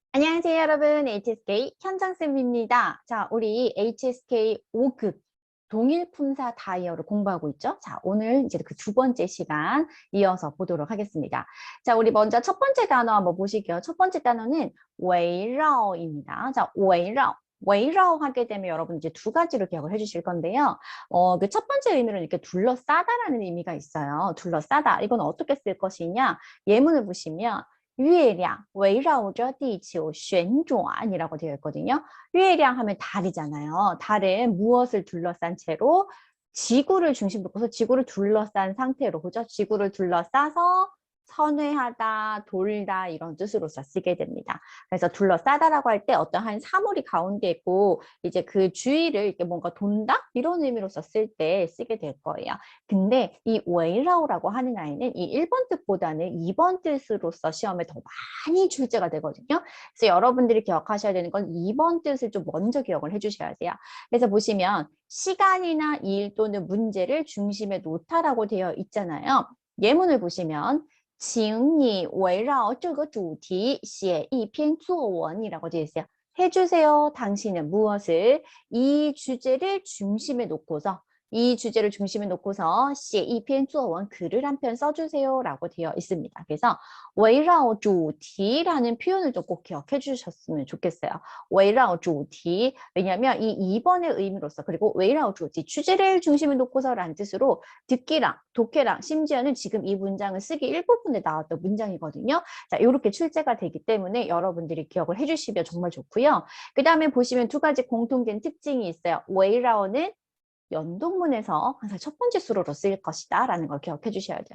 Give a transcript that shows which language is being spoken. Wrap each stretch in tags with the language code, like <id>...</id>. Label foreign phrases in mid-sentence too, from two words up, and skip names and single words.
<ko>안녕하세요, 여러분. HSK 현정쌤입니다. 자, 우리 HSK 5급 동일품사 다이어를 공부하고 있죠? 자, 오늘 이제 그 두 번째 시간 이어서 보도록 하겠습니다. 자, 우리 먼저 첫 번째 단어 한번 보실게요. 첫 번째 단어는 围绕입니다. 자, 围绕. 围绕 하게 되면 여러분 이제 두 가지로 기억을 해주실 건데요. 그 첫 번째 의미는 이렇게 둘러싸다라는 의미가 있어요. 둘러싸다. 이건 어떻게 쓸 것이냐? 예문을 보시면</ko> <zh>月亮围绕着地球旋转</zh> <ko>이라고 되어 있거든요. 月亮 하면 달이잖아요. 달은 무엇을 둘러싼 채로 지구를 중심으로 해서 지구를 둘러싼 상태로, 그죠? 지구를 둘러싸서 선회하다, 돌다 이런 뜻으로서 쓰게 됩니다. 그래서 둘러싸다라고 할 때 어떤 한 사물이 가운데 있고 이제 그 주위를 이렇게 뭔가 돈다 이런 의미로서 쓸 때 쓰게 될 거예요. 근데 이 웨이라우라고 하는 아이는 이 1번 뜻보다는 2번 뜻으로서 시험에 더 많이 출제가 되거든요. 그래서 여러분들이 기억하셔야 되는 건 2번 뜻을 좀 먼저 기억을 해주셔야 돼요. 그래서 보시면 시간이나 일 또는 문제를 중심에 놓다라고 되어 있잖아요. 예문을 보시면</ko> <zh>请你围绕这个主题写一篇作文</zh> <ko>이라고 되어 있어요. 해주세요. 당신은 무엇을 이 주제를 중심에 놓고서</ko> <zh>写一篇作文</zh> <ko>글을 한 편 써주세요 라고 되어 있습니다. 그래서</ko> <zh>围绕主题</zh> <ko>라는 표현을 좀 꼭 기억해 주셨으면 좋겠어요.</ko> <zh>围绕主题</zh> <ko>왜냐하면 이 2번의 의미로서 그리고</ko> <zh>围绕主题</zh> <ko>주제를 중심에 놓고서 라는 뜻으로 듣기랑 독해랑 심지어는 지금 이 문장을 쓰기 일부분에 나왔던 문장이거든요. 자, 이렇게 출제가 되기 때문에 여러분들이 기억을 해주시면 정말 좋고요. 그 다음에 보시면 두 가지 공통된 특징이 있어요. 围绕 는 연동문에서 항상 첫 번째 수로로 쓰일 것이다 라는 걸 기억해 주셔야 돼요.</ko>